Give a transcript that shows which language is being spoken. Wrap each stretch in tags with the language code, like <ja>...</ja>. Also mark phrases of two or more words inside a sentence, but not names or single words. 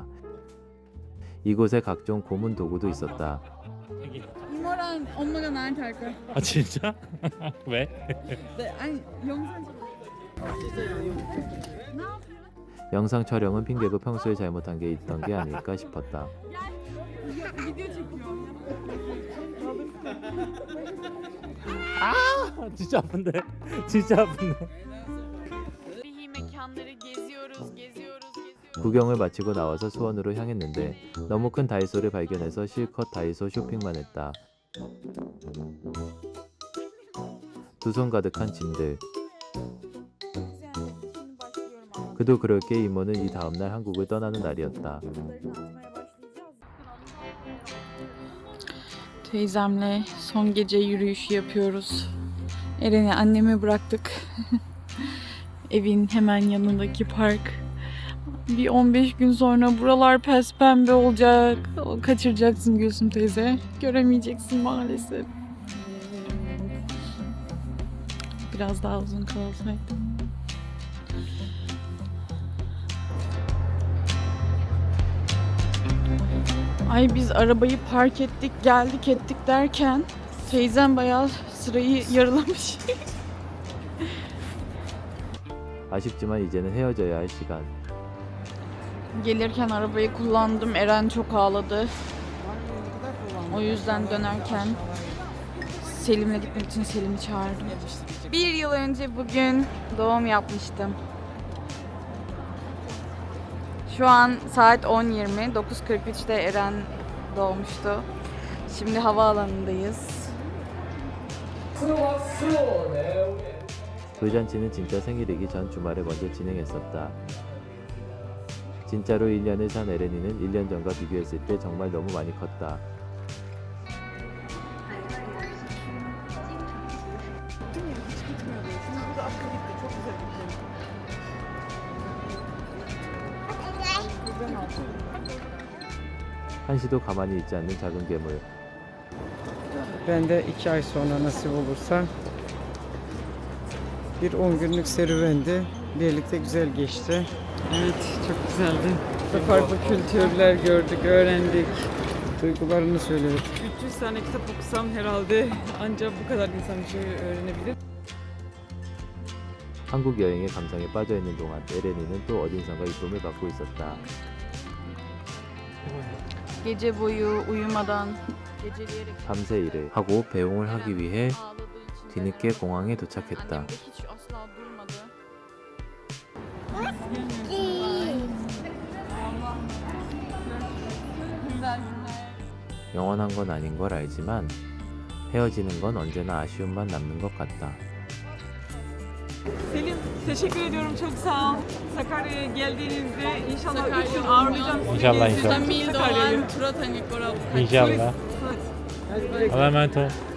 <ko>이곳에 각종 고문 도구도 있었다. 이모랑 엄마가 나한테 할 거야. 아 진짜? 왜? 네, 아니 영상 영상 촬영은 핑계고 평소에 잘못한 게 있던 게 아닐까 싶었다.</ko> <tr>video çekiyor.</tr> <ko>진짜 아픈데? 진짜 아픈데?</ko> <tr>Tarihi mekanları geziyoruz.</tr> <ko>구경을 마치고 나와서 수원으로 향했는데 너무 큰 다이소를 발견해서 실컷 다이소 쇼핑만 했다. 두 손 가득한 짐들. 그도 그럴 게 이모는 이 다음날 한국을 떠나는 날이었다.</ko> <tr>Teyzemle son gece yürüyüşü yapıyoruz. Eren'i anneme bıraktık. Evin hemen yanındaki park. Bir 15 gün sonra buralar pembe olacak. Kaçıracaksın Gülsüm teyze. Göremeyeceksin maalesef. Biraz daha uzun kalsaydı. Ay biz arabayı park ettik, geldik ettik derken teyzem bayağı sırayı yarılamış.</tr> <ko>아쉽지만 이제는 헤어져야 할 시간.</ko> <tr>Gelirken arabayı kullandım. Eren çok ağladı. O yüzden dönerken Selim'le gitmek için Selim'i çağırdım. Bir yıl önce bugün doğum yapmıştım. Şu an saat 10:20. 9:43'te Eren doğmuştu. Şimdi havaalanındayız.</tr> <ko>돌잔치는 진짜 생일이기 전 주말에 먼저 진행했었다. 진짜로 1년을 산 에렌이는 1년 전과 비교했을 때 정말 너무 많이 컸다. 한시도 가만히 있지 않는 작은 괴물.</ko> <tr>Ben de 2 ay sonra nasip olursa bir 10 günlük serüvendi. Birlikte güzel geçti. Evet, çok güzeldi. Farklı kültürler gördük, öğrendik. Duygularını söyledik. 300 tane kitap okusam herhalde ancak bu kadar insan bir şey öğrenebilir.</tr> <ko>한국 여행의 감성에 빠져 있는 동안 에렌이는 또 어딘선가 이쁨을 받고 있었다.</ko> <tr>Gece boyu uyumadan geceleyerek</tr> <ko>밤새 일을 하고 배웅을 하기 위해</ko> <tr>ağladığı için de</tr> <ko>뒤늦게 공항에 도착했다.</ko> <tr>annem de hiç asla durmadı.</tr> <ko>영원한 건 아닌 걸 알지만 헤어지는 건 언제나 아쉬움만 남는 것 같다.</ko> <tr>Selim, teşekkür ediyorum. Çok sağ ol. Sakarya'ya geldiğinizde inşallah 3 gün ağırlayacağım sizi. İnşallah, gezdireceğim inşallah. Mil Sakarya'yı. Doğan Turatanik Oral. 인샬라. Allah'a emanet ol.</tr>